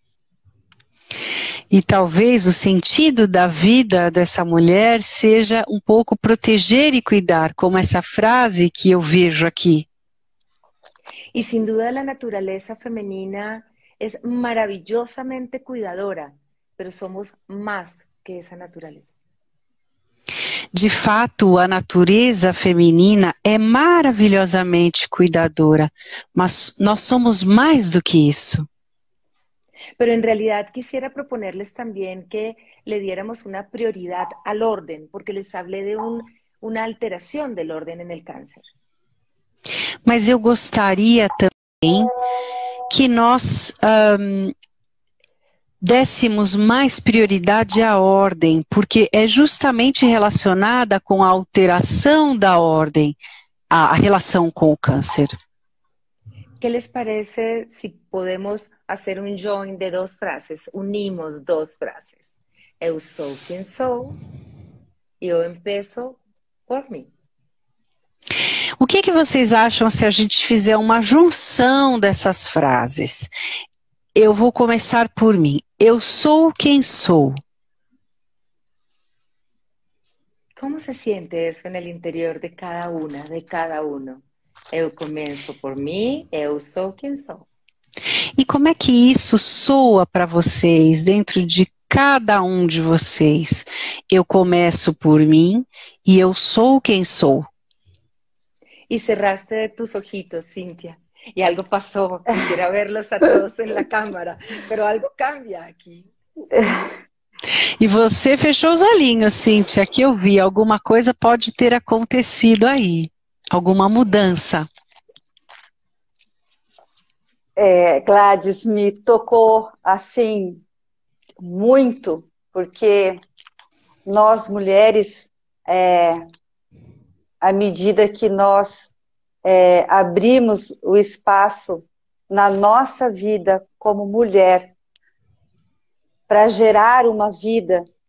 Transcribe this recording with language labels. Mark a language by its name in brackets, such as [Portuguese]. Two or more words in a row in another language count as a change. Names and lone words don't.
[Portuguese] E talvez o sentido da vida dessa mulher seja um pouco proteger e cuidar, como essa frase que eu vejo aqui. [Spanish] Y sin duda la naturaleza femenina es maravillosamente cuidadora, pero somos más que esa naturaleza. [Portuguese] De fato, a natureza feminina é maravilhosamente cuidadora, mas nós somos mais do que isso. [Spanish] Pero en realidad quisiera proponerles también que le diéramos una prioridad al orden, porque les hablé de una alteración del orden en el cáncer. [Portuguese] Mas eu gostaria também que nós dessemos mais prioridade à ordem, porque é justamente relacionada com a alteração da ordem, a relação com o câncer. [Spanish] ¿Qué les parece si podemos hacer un join de dos frases? Unimos dos frases. [Portuguese] Eu sou quem sou e eu empeço por mim. O que vocês acham se a gente fizer uma junção dessas frases? Eu vou começar por mim. Eu sou quem sou. [Spanish] Como se siente [Portuguese] isso no interior de cada uma, [Spanish] de cada uno? [Portuguese] Eu começo por mim, eu sou quem sou. E como é que isso soa para vocês, dentro de cada um de vocês? Eu começo por mim e eu sou quem sou. [Spanish] Y cerraste tus ojitos, Cintia, y algo pasó. Quisiera verlos a todos en la cámara, pero algo cambia aqui. [Portuguese] E você fechou os olhinhos, Cíntia, que eu vi. Alguma coisa pode ter acontecido aí. Alguma mudança. Gladys, me tocou assim muito porque nós mulheres, à medida que nós abrimos o espaço na nossa vida como mulher para gerar uma vida